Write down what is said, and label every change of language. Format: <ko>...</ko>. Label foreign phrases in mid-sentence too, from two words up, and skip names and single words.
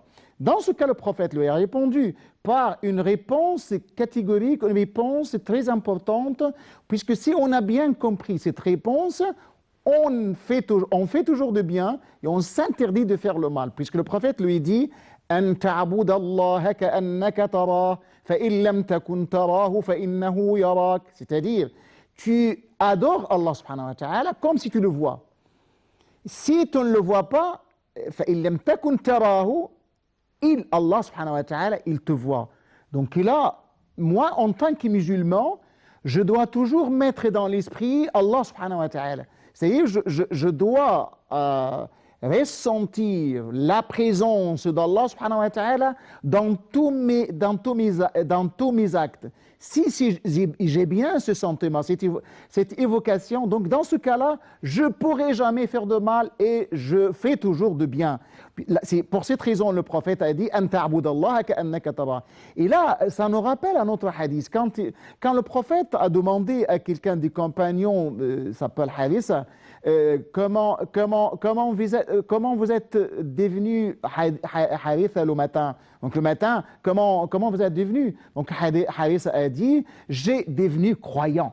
<fr>Dans ce cas, le prophète lui a répondu par une réponse catégorique, une réponse très importante, puisque si on a bien compris cette réponse, on fait toujours de bien et on s'interdit de faire le mal, puisque le prophète lui dit «</fr> <ar>أن تعبد الله كأنك تراه فإن لم تكن تراه فإنه يراك</ar> <fr>» c'est-à-dire, tu adores Allah</fr> <ar>سبحانه وتعالى</ar> <fr>comme si tu le vois. Si tu ne le vois pas,</fr> <ar>فإن لم تكن تراه، الله سبحانه وتعالى,</ar> <fr>il te voit. Donc là, moi, en tant que musulman, je dois toujours mettre dans l'esprit Allah</fr> <ar>سبحانه وتعالى.</ar> <fr>C'est-à-dire, je dois ressentir la présence d'Allah</fr> <ar>سبحانه وتعالى</ar> <fr>dans tous mes actes. Si j'ai bien ce sentiment, cette évocation, donc dans ce cas-là, je ne pourrai jamais faire de mal et je fais toujours de bien. C'est pour cette raison le prophète a dit «</fr> <ar>أن تعبد الله كأنك تراه ».</ar> <fr>Et là, ça nous rappelle un autre hadith. Quand le prophète a demandé à quelqu'un des compagnons, s'appelle Harissa, comment comment vous êtes devenu Haritha le matin? Donc le matin, comment vous êtes devenu? Donc Haritha a dit, j'ai devenu croyant.</fr>